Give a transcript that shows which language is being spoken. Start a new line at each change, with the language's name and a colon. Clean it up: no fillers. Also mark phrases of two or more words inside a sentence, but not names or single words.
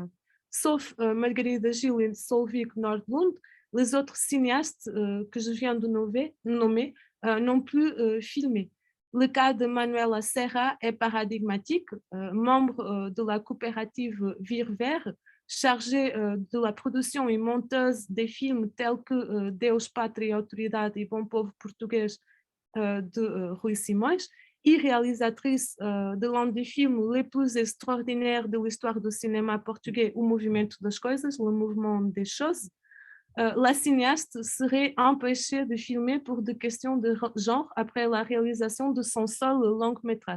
French: Sauf Margarida Gil et Solveig Nordlund, les autres cinéastes que je viens de nommer n'ont plus filmé. Le cas de Manuela Serra est paradigmatique, membre de la coopérative Vir Ver, chargée de la production et monteuse des films tels que Deus, Pátria, Autoridade et Bom Povo Português de Rui Simões, et réalisatrice de l'un des films les plus extraordinaires de l'histoire du cinéma portugais, O Movimento das Coisas, le mouvement des choses. La cinéaste serait empêchée de filmer pour des questions de genre après la réalisation de son seul long métrage.